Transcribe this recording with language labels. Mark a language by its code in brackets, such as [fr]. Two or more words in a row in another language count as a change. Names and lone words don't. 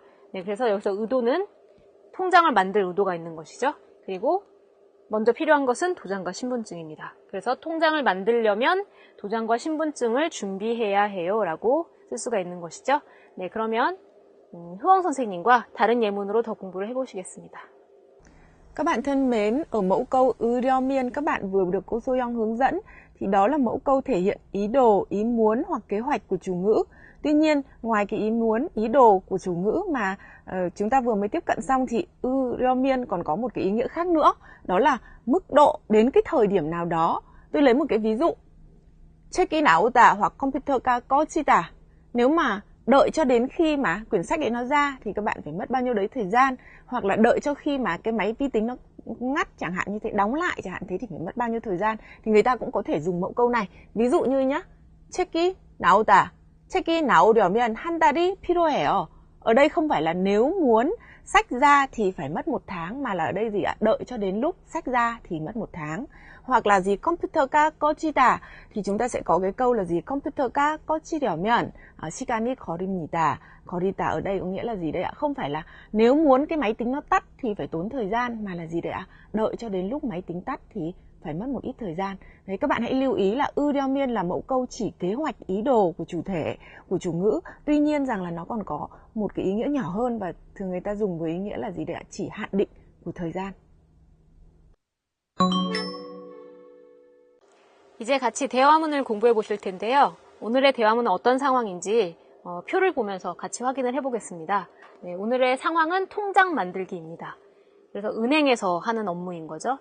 [ko] 네, 그래서 여기서 의도는 통장을 만들 의도가 있는 것이죠. 그리고 먼저 필요한 것은 도장과 신분증입니다. 그래서 통장을 만들려면 도장과 신분증을 준비해야 해요 라고 쓸 수가 있는 것이죠. 네, 그러면 흐엉 선생님과 다른 예문으로 더 공부를 해보시겠습니다. [vi] Các bạn thân mến, ở mẫu câu 으려면 các bạn vừa được cô Soyoung hướng dẫn thì đó là mẫu câu thể hiện ý đồ, ý muốn hoặc kế hoạch của chủ ngữ. Tuy nhiên, ngoài cái ý muốn, ý đồ của chủ ngữ mà chúng ta vừa mới tiếp cận xong thì 으려면 còn có một cái ý nghĩa khác nữa, đó là mức độ đến cái thời điểm nào đó. Tôi lấy một cái ví dụ. [ko] 책이 나오다 [vi] hoặc [ko] 컴퓨터가 꺼지다. [vi] Nếu mà đợi cho đến khi mà quyển sách ấy nó ra thì các bạn phải mất bao nhiêu đấy thời gian, hoặc là đợi cho khi mà cái máy vi tính nó ngắt chẳng hạn như thế, đóng lại chẳng hạn thế thì phải mất bao nhiêu thời gian, thì người ta cũng có thể dùng mẫu câu này. Ví dụ như nhá, [ko] 책이 나오다. 책이 나오려면 한 달이 필요해요. [vi] Ở đây không phải là nếu muốn sách ra thì phải mất 1 tháng, mà là ở đây gì ạ? Đợi cho đến lúc sách ra thì mất 1 tháng. Hoặc là gì [ko] 컴퓨터가 꺼지다 [vi] thì chúng ta sẽ có cái câu là gì [ko] 컴퓨터가 꺼지려면 시간이 걸립니다. [vi] 걸리다 ở đây có nghĩa là gì đây ạ? Không phải là nếu muốn cái máy tính nó tắt thì phải tốn thời gian, mà là gì đây ạ? Đợi cho đến lúc máy tính tắt thì phải mất một ít thời gian. Đấy, các bạn hãy lưu ý là ưu là mẫu câu chỉ kế hoạch ý đồ của chủ thể, của chủ ngữ. Tuy nhiên rằng là nó còn có một cái ý nghĩa nhỏ hơn và thường người ta dùng với ý nghĩa là gì để chỉ hạn định của thời gian. [ko] 이제 같이 대화문을 공부해 보실 텐데요. 오늘의 대화문은 어떤 상황인지 표를 보면서 같이 확인을 해보겠습니다. 네, 오늘의 상황은 통장 만들기입니다. 그래서 은행에서 하는 업무인 거죠.